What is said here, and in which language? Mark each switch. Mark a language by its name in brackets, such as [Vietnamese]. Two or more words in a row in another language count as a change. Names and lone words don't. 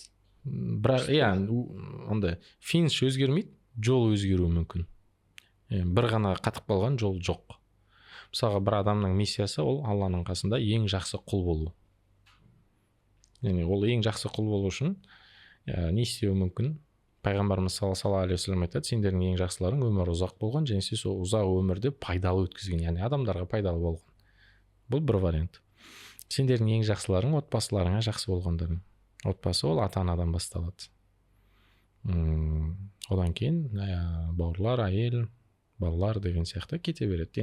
[Kazakh] Бірақ, онда финиш өзгермейді, жол өзгеруі мүмкін. Бір ғана қатып қалған жол жоқ. Мысалға, бір адамның миссиясы ол Алланың қасында ең жақсы құл болу. Яғни ол ең жақсы құл болу үшін не істеуі мүмкін? Пайғамбарымыз [Arabic] صلى الله عليه وسلم [Kazakh] айтады, сендердің ең жақсыларың өмірі ұзақ болған, және сол ұзақ өмірде пайдалы өткізген, яғни адамдарға пайдалы болған. Бұл бір вариант. Сендердің ең жақсыларың отбасыларыңа жақсы болғандарың. Отбасы ол ата-анадан басталады. Одан кейін бауырлар, әйел, балалар деген сияқты кете береді.